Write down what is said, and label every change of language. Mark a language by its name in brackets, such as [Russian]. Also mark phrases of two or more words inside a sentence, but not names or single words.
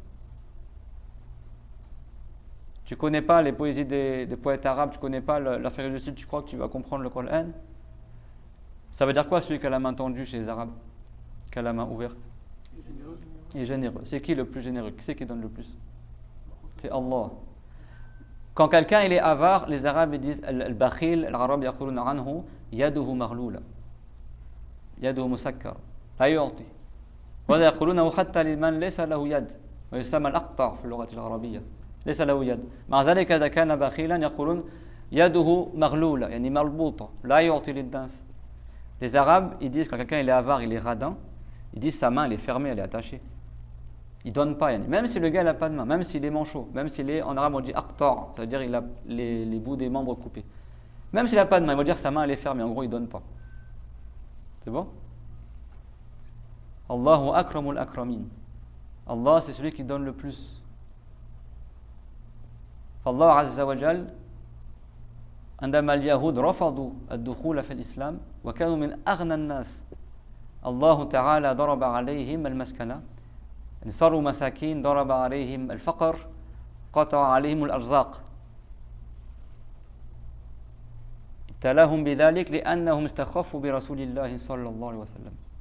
[French] Tu ne connais pas les poésies des poètes arabes, tu ne connais pas l'Afrique du Sud, tu crois que tu vas comprendre le Coran. Ça veut dire quoi celui qui a la main tendue chez les Arabes, qui a la main ouverte? Il est généreux. C'est qui le plus généreux? Qui c'est qui donne le plus? C'est Allah. Quand quelqu'un il est avare, les Arabes ils disent [Arabic] البخيل، العرب يقولون عنه يده مغلولة. يده مسكر. لا يعطي. ويقولون حتى لمن ليس له يد. ويسمى الأقطع في اللغة العربية. ليس له يد. مع ذلك إذا كان بخيلا يقولون يده مغلولة يعني مربوطة لا يعطي للناس. [French] Les Arabes, ils disent quand quelqu'un il est avare, il est radin, ils disent sa main elle est fermée, elle est attachée. Il ne donne pas, même si le gars n'a pas de main, même s'il est manchot, même s'il est, en arabe on dit aqtar, ça veut dire il a les bouts des membres coupés. Même s'il n'a pas de main, il va dire sa main elle est fermée, en gros il ne donne pas. C'est bon? [Arabic] الله أكرم الأكرمين. [French] Allah c'est celui qui donne le plus. [Arabic] الله عز وجل, عندما اليهود رفضوا الدخول في الإسلام وكانوا من أغنى الناس الله تعالى ضرب عليهم المسكنة صاروا مساكين ضرب عليهم الفقر قطع عليهم الأرزاق ابتلاهم بذلك لأنهم استخفوا برسول الله صلى الله عليه وسلم